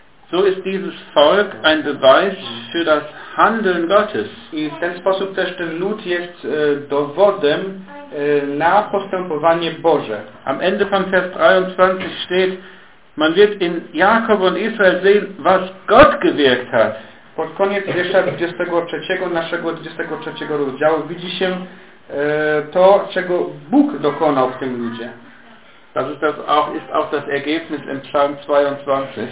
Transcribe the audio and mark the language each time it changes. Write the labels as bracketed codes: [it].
[de] So ist dieses Volk ein Beweis für das Handeln Gottes. [pl] I w ten sposób też ten lud jest dowodem na postępowanie Boże. [de] Am Ende von Vers 23 steht, man wird in Jakob und Israel sehen, was Gott gewirkt hat. [pl] Pod koniec wiersza 23, naszego 23 rozdziału widzi się to, czego Bóg dokonał w tym ludzie. [de] Das ist das auch, ist auch das Ergebnis im Psalm 22.